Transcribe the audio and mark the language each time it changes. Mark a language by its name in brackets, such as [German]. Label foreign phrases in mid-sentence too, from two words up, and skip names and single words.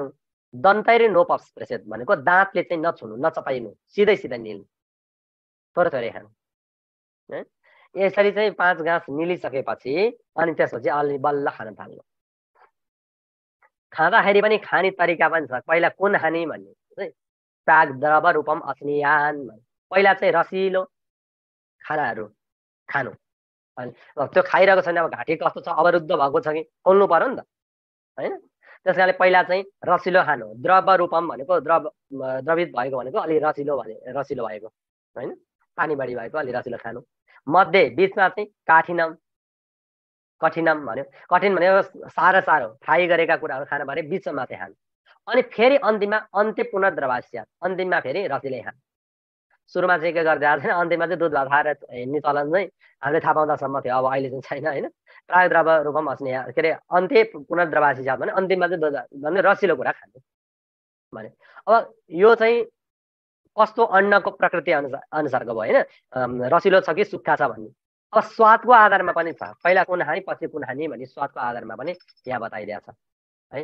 [Sanskrit] दन्तैरे नोपस्पृशेत [Nepali] भनेको दाँतले चाहिँ नछुनु नचपाइनु, सिधै निल्नु, थोरै थोरै खानु। यसरी चाहिँ 5 गाँस निलिसकेपछि अनि त्यसपछि अलि बल्ल खान थाल्नु। खाँदाखेरि पनि खाने तरिका पनि छ। पहिला कुन खाने भन्ने चाहिँ [Sanskrit] प्राग द्रव रूपम अस्नियान, [Nepali] पहिला चाहिँ रसिलो खानाहरू खानु। त्यो खाइरहेको छैन, अब घाँटी कस्तो छ अवरुद्ध भएको छ कि खोल्नु पर्यो नि त होइन। त्यस कारणले पहिला चाहिँ रसिलो खानु। [Sanskrit] द्रव रूपम [Nepali] भनेको द्रवित भएको भनेको अलि रसिलो भएको होइन, पानी बढी भएको अलि रसिलो खानु। मध्ये बिचमा चाहिँ कठिनम भन्यो, कठिन भनेको साह्रो फ्राई गरेका कुराहरू खानु पऱ्यो, बिचमा चाहिँ खानु। अनि फेरि अन्तिममा [Sanskrit] अन्त्य पुनर्द्रवास्या, [Nepali] अन्तिममा फेरि रसिलै खानु। सुरुमा चाहिँ के गर्दै आएको छैन, अन्तिममा चाहिँ दुध भात खाएर हिँड्ने चलन चाहिँ हामीले थाहा पाउँदासम्म थियो, अब अहिले चाहिँ छैन होइन। [Sanskrit] प्राय द्रव रूपम अस्ने [Nepali] के अरे [Sanskrit] अन्त्य पुनर्द्रवासी [Nepali] साथ भने अन्तिममा चाहिँ दुध भने रसिलो कुरा खानु भने। अब यो चाहिँ कस्तो अन्नको प्रकृति अनुसारको भयो होइन, रसिलो छ कि सुक्खा छ भन्ने। अब स्वादको आधारमा पनि छ, पहिला कुन खाने पछि कुन खाने भन्ने स्वादको आधारमा पनि यहाँ बताइदिएको छ है।